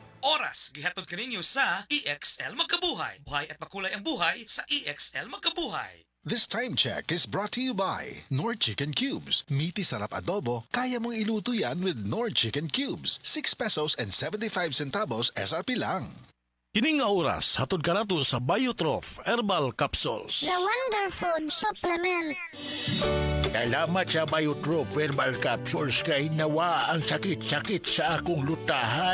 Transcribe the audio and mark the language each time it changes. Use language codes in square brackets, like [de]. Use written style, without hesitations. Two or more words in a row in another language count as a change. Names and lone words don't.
[ceb] oras gihatod kaninyo sa EXL Magkabuhay. [tl] Buhay at makulay ang buhay sa EXL Magkabuhay. [en] This time check is brought to you by Nord Chicken Cubes. [tl] Meaty sarap adobo, kaya mong iluto yan with Nord Chicken Cubes. [en] 6 pesos and 75 centavos SRP lang. [ceb] Kining nga oras, hatod ka nato sa Biotrof Herbal Capsules. [en] The Wonder Food Supplement. [ceb] Salamat sa Biotrof Herbal Capsules kay nawa ang sakit-sakit sa akong lutahan.